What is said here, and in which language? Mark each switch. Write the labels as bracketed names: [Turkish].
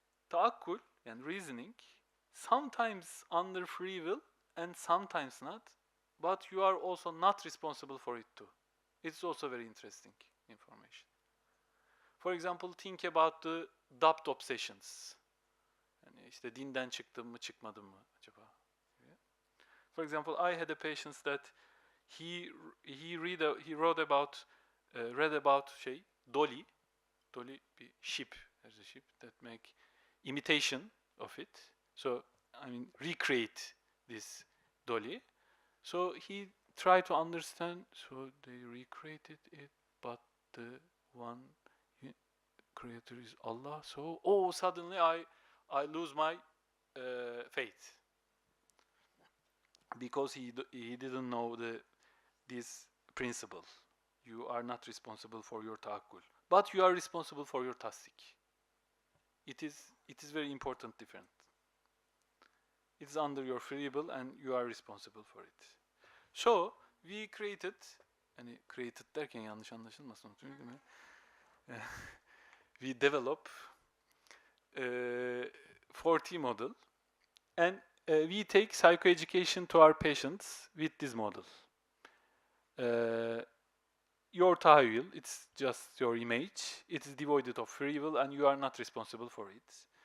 [English] Taakkul and reasoning, sometimes under free will and sometimes not, but you are also not responsible for it too. It's also very interesting information. For example, think about the doubt obsessions. [Turkish] Yani işte dinden çıktım mı çıkmadım mı acaba? [English] For example, I had a patient that he wrote about read about Dolly. Dolly bir ship. There's a ship that make imitation of it. So I mean recreate this Dolly. So he tried to understand. So they recreated it, but the one creator is Allah. So suddenly I lose my faith because he didn't know this principle. You are not responsible for your taakkul, but you are responsible for your tasdik. It is very important difference. It's under your free will and you are responsible for it. So we created, [Turkish] hani created derken yanlış anlaşılmasın değil mi? [English] We develop 4T model and we take psychoeducation to our patients with this model. Your tahayyül, it's just your image. It is devoid of free will and you are not responsible for it.